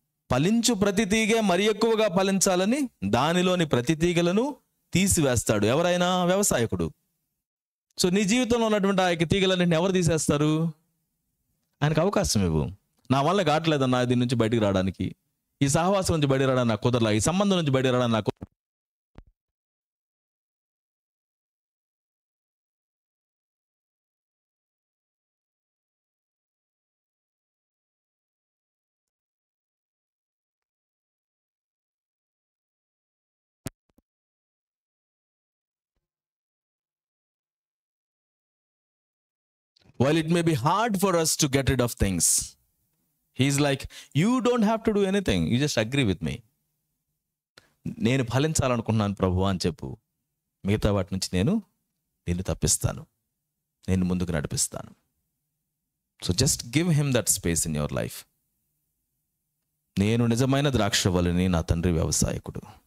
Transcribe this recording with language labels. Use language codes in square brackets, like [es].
[te] ఫలించు ప్రతి తీగే మరి ఎక్కువగా ఫలించాలని దానిలోని ప్రతి తీగలను తీసివేస్తాడు ఎవరైనా, వ్యవసాయకుడు. సో నీ జీవితంలో ఉన్నటువంటి ఆ తీగలన్నింటిని ఎవరు తీసేస్తారు? ఆయనకు అవకాశం ఇవ్వు. నా వల్ల కావట్లేదన్నా దీని నుంచి బయటికి రావడానికి, ఈ సహవాసం నుంచి బయట రావడానికి నాకు కుదరలా, ఈ సంబంధం నుంచి బయట రావడానికి నాకు [en] while it may be hard for us to get rid of things, he's like, you don't have to do anything, you just agree with me. [te] నేను ఫలించాలనుకున్నాను ప్రభు అని చెప్పు, మిగతా వాటి నుంచి నేను తప్పిస్తాను, నేను ముందుకు నడిపిస్తాను. [en] So just give him that space in your life. [te] నేను నిజమైన ద్రాక్షవల్లిని, నా తండ్రి వ్యవసాయకుడు.